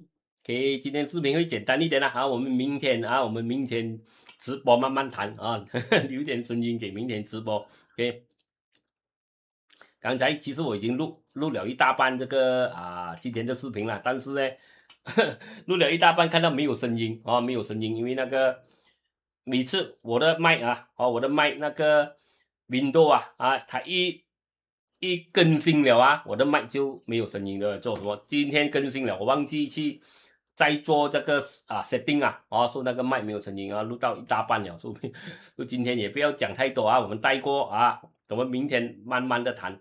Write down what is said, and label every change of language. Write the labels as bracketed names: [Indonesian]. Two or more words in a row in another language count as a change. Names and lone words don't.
[Chinese] OK， 今天視頻會簡單一點我們明天直播慢慢談留點聲音給明天直播 OK。剛才其實我已經錄了一大半這個今天的視頻了，但是呢，錄了一大半看到沒有聲音哦，沒有聲音，因為那個每次我的麥我的麥那個 Windows 它一更新了我的麥就沒有聲音了。做什麼？今天更新了，我忘記去再做這個setting說那個麥沒有聲音錄到一大半了，所以今天也不要講太多我們帶過我們明天慢慢的談。